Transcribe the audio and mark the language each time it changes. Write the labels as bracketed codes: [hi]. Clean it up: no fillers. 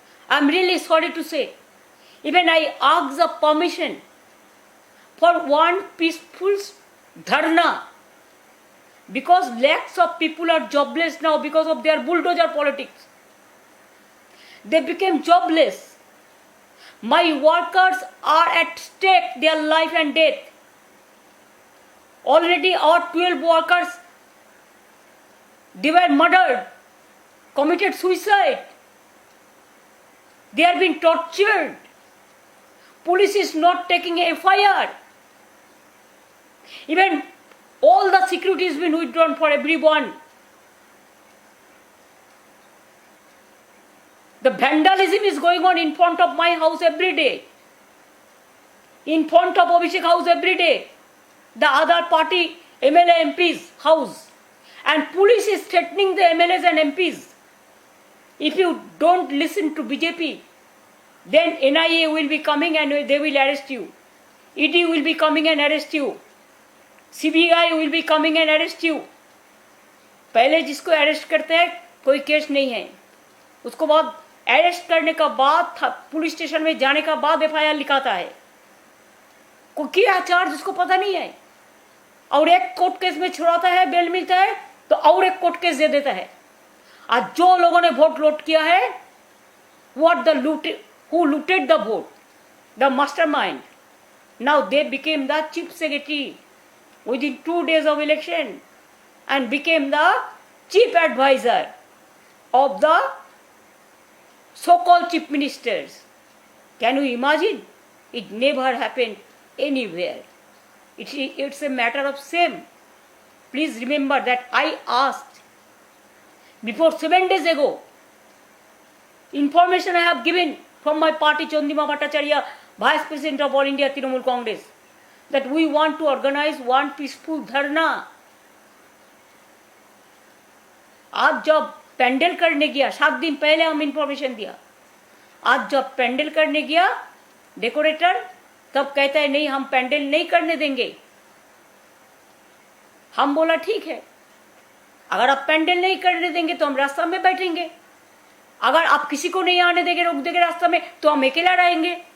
[en] I am really sorry to say, even I ask the permission for one peaceful dharna, because lakhs of people are jobless now because of their bulldozer politics. They became jobless. My workers are at stake, their life and death. Already our 12 workers, they were murdered, committed suicide. They are being tortured. Police is not taking a FIR. Even all the security has been withdrawn for everyone. The vandalism is going on in front of my house every day, in front of Abhishek house every day, the other party MLA MP's house, and police is threatening the MLAs and MPs. If you don't listen to BJP, then NIA will be coming and they will arrest you. ED will be coming and arrest you. CBI will be coming and arrest you. [hi] पहले जिसको arrest करते हैं कोई case नहीं है, उसको बाद arrest करने का बाद पुलिस स्टेशन में जाने का बाद FIR लिखाता है। कोई क्या चार्ज उसको पता नहीं है, और एक कोर्ट केस में छुड़ाता है, बेल मिलता है तो और एक कोर्ट केस दे देता है। आज जो लोगों ने वोट लूट किया है, [en] who looted the vote, the mastermind, now they became the chief secretary within 2 days of election and became the chief advisor of the so-called chief ministers. Can you imagine? It never happened anywhere. It's a matter of shame. Please remember that I asked before 7 days ago, information I have given from my party, Chandima Bhattacharya, Vice President of All India Trinamool Congress, that we want to organize one peaceful dharna. [hi] आज जब पेंडल करने गया, 7 दिन पहले हम information दिया, आज जब पेंडल करने गया डेकोरेटर, तब कहता है नहीं हम पेंडल नहीं करने देंगे। हम बोला ठीक है, अगर आप पेंडल नहीं करने देंगे तो हम रास्ता में बैठेंगे, अगर आप किसी को नहीं आने देंगे, रोक देंगे रास्ता में, तो हम अकेला रहेंगे।